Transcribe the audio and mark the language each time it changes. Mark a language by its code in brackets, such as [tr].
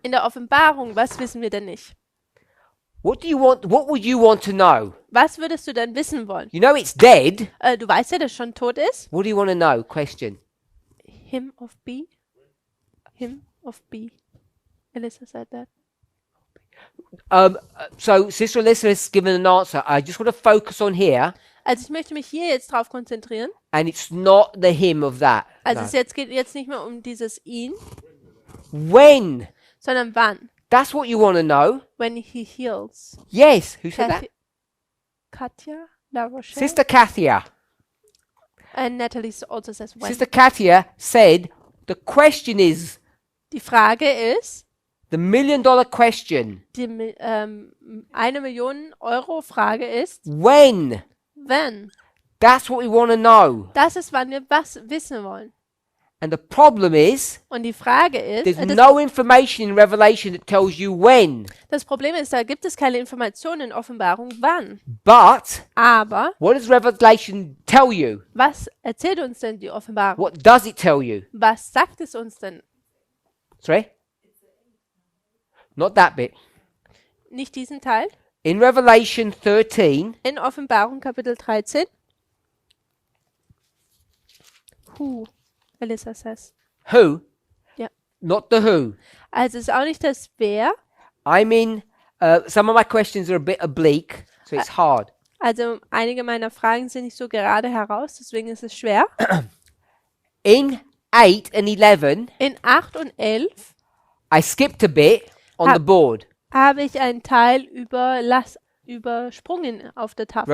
[de] In der Offenbarung, was wissen wir denn nicht? [en] What would you want to know? [de] Was würdest du denn wissen wollen? [en] You know it's dead. [de] Du weißt ja, dass schon tot ist. [en] What do you want to know? Question. Him of B. Him of B. Alyssa said that. So Sister Alyssa has given an answer. I just want to focus on here, [de] Also ich möchte mich hier jetzt drauf konzentrieren. [en] and it's not the him of that. [de] Also [en] No. [de] es geht jetzt nicht mehr um dieses ihn, [en] When? [de] sondern wann. [en] That's what you want to know. When he heals. Yes. Who said that? Katja, La Rochelle. Sister Kathia. And Natalie also says when. Sister Katia said the question is [de] Die Frage ist, [en] the $1 million question. [de] die 1 Million Euro Frage ist, [en] When? [de] wenn. [en] That's what we want to know. [de] Das ist, wann wir was wissen wollen. [en] And the problem is [de] Und die Frage ist, [en] there's no information in Revelation that tells you when. [de] das Problem ist, da gibt es keine Informationen in Offenbarung, wann. [en] But [de] Aber [en] what does Revelation tell you? [de] was erzählt uns denn die Offenbarung? [en] What does it tell you? [de] Was sagt es uns denn? [en] Sorry? Not that bit. [de] Nicht diesen Teil? [en] In Revelation 13, [de] In Offenbarung Kapitel 13. [en] Elisa says. who? [de] Ja. [en] Not the who. [de] Also es ist auch nicht das Wer. [en] I mean, some of my questions are a bit oblique, so it's hard. [de] Also einige meiner Fragen sind nicht so gerade heraus, deswegen ist es schwer. [en] In 8 and 11, [de] In 8 und 11 [en] I skipped a bit on Ha- the board. [de] habe ich einen Teil übersprungen auf der Tafel.